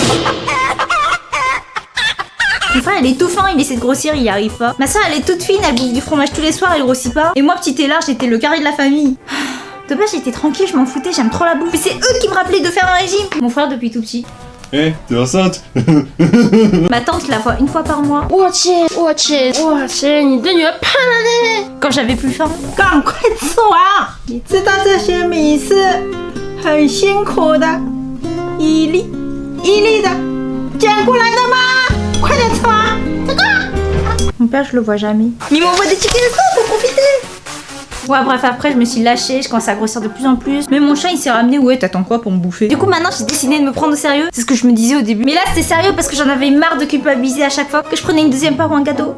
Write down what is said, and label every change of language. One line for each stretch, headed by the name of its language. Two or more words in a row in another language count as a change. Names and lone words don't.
French: Mon frère elle est tout fin, il essaie de grossir, il y arrive pas. Ma soeur elle est toute fine, elle bouffe du fromage tous les soirs, elle grossit pas. Et moi petit et large, j'étais le carré de la famille. De base j'étais tranquille, je m'en foutais, j'aime trop la bouffe. Mais c'est eux qui me rappelaient de faire un régime. Mon frère depuis tout petit. Hé, t'es enceinte? Ma tante je la vois une fois par mois.
Chinese: 我去，你的女儿胖了呢。
French: Quand j'avais plus faim.
Chinese: 赶快吃完！你知道这些米是很辛苦的，一粒一粒的捡过来的吗？快点吃完！这个。
French: Mon père je le vois jamais. Mais il m'envoie des tickets resto pour profiter. Ouais bref, après je me suis lâchée, je commence à grossir de plus en plus. Mais mon chat il s'est ramené, ouais t'attends quoi pour me bouffer? Du coup maintenant j'ai décidé de me prendre au sérieux. C'est ce que je me disais au début. Mais là c'était sérieux parce que j'en avais marre de culpabiliser à chaque fois que je prenais une deuxième part ou un gâteau.